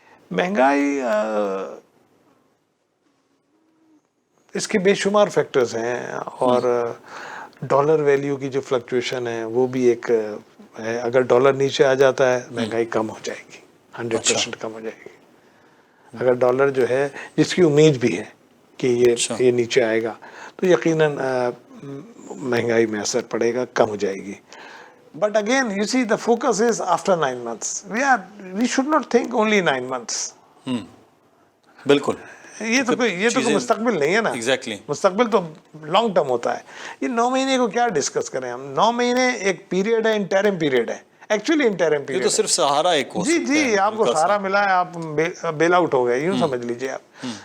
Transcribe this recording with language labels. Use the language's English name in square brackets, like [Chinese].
[Urdu] مہنگائی اس کے بے شمار فیکٹرز ہیں, اور ڈالر ویلیو کی جو فلکچویشن ہے وہ بھی ایک ہے. اگر ڈالر نیچے آ جاتا ہے مہنگائی کم ہو جائے گی, 100% کم ہو جائے گی. اگر ڈالر جو ہے جس کی امید بھی ہے کہ یہ نیچے آئے گا تو یقیناً مہنگائی میں اثر پڑے گا, کم ہو جائے گی. [English] But again, you see, the focus is after 9 months. We should not think only 9 months. [Urdu] بالکل. یہ تو کوئی مستقبل نہیں ہے نا. [English] Exactly. [Urdu] مستقبل تو لانگ ٹرم ہوتا ہے. یہ 9 مہینے کو کیا ڈسکس کریں ہم. 9 مہینے ایک پیریڈ ہے, انٹرم پیریڈ ہے. [English] actually interim period [Urdu] یہ تو صرف سہارا ایک ہو سکتا ہے. جی آپ کو سہارا ملا ہے, آپ بیل آؤٹ ہو گئے, یوں سمجھ لیجیے آپ.